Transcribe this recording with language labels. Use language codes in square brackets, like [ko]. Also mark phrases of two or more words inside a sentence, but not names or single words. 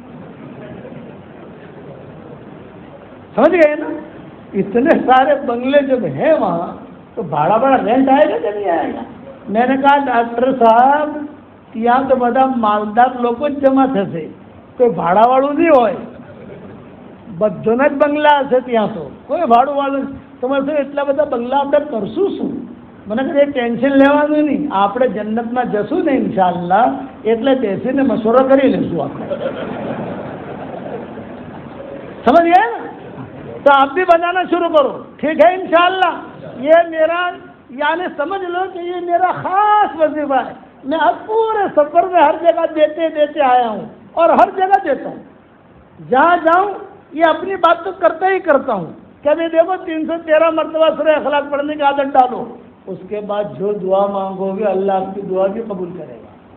[ur] سمجھ گئے نا؟ اتنے سارے بنگلے جب ہیں وہاں تو بڑا رینٹ آئے گا کہ نہیں آئے گا؟ میں نے کہا ڈاکٹر صاحب یہاں تو بڑا مالدار لوگ جمع تھے، کوئی بھاڑا واڑو نہیں ہوئے، بدونج بنگلہ سے [gu] ત્યાં તો કોઈ ભાડું વાળું તમારે શું એટલા બધા બંગલા આપણે કરશું શું? મને કહે ટેન્શન લેવાનું નહીં, આપણે જન્નતમાં જશું ને ઇન્શાઅલ્લાહ એટલે બેસીને મશવરો કરી લઈશું આપણે. [ur] سمجھ گئے نا? تو آپ بھی بنانا شروع کرو، ٹھیک ہے انشاءاللہ. یہ میرا یعنی سمجھ لو کہ یہ میرا خاص وظیفہ ہے. میں اب پورے سفر میں ہر جگہ دیتے دیتے آیا ہوں اور ہر جگہ دیتا ہوں، جہاں جاؤں یہ اپنی بات تو کرتا ہی کرتا ہوں۔ کبھی دیکھو 313 مرتبہ سورہ اخلاق پڑھنے کی عادت ڈالو، اس کے بعد جو دعا مانگو گے اللہ آپ کی دعا بھی قبول کرے گا۔